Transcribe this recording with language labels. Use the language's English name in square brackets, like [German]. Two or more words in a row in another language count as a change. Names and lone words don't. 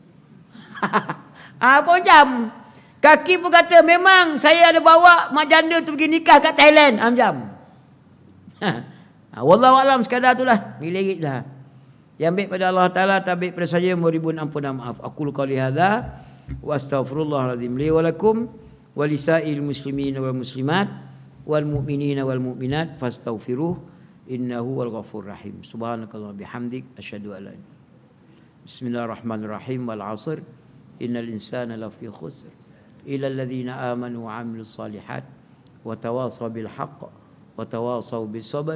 [Malay] Apa macam? Kaki pun kata, memang saya ada bawa mak janda tu pergi nikah kat Thailand. Macam. Wallahualam sekadar tu lah. Milik dah. Yang baik pada Allah Ta'ala, tak baik pada saya, mohon ampun dan maaf. [Arabic] أقول قولي هذا وأستغفر الله العظيم لي ولكم ولسائر المسلمين والمسلمات والمؤمنين والمؤمنات فاستغفروه إنه هو الغفور الرحيم. سبحانك اللهم بحمدك أشهد أن لا إله إلا أنت. بسم الله الرحمن الرحيم. والعصر إن الإنسان لفي خسر إلا الذين آمنوا وعملوا الصالحات وتواصوا بالحق وتواصوا بالصبر.